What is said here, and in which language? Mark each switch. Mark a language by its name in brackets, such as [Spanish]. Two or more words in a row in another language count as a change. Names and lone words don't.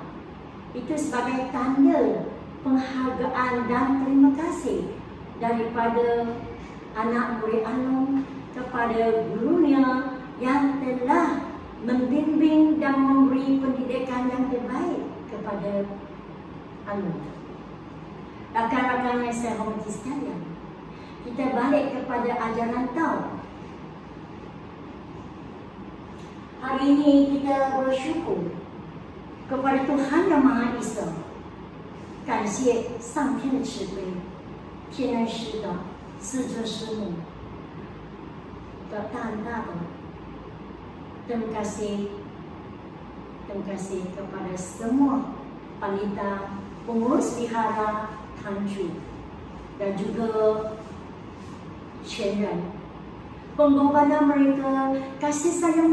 [Malay] Itu sebagai tanda penghargaan dan terima kasih daripada anak murid Along kepada gurunya yang telah membimbing dan memberi pendidikan yang terbaik kepada Along. Rakan-rakan yang saya hormati sekalian, kita balik kepada ajaran Tao. Hari ini kita bersyukur kepada Tuhan Yang Maha Esa. [Chinese] 感谢上天的慈悲，天恩师的师尊师母的大的 [Malay] terima kasih kepada semua panitia pengurus wihara Tanju dan juga 前人 pengorbanan mereka, kasih sayang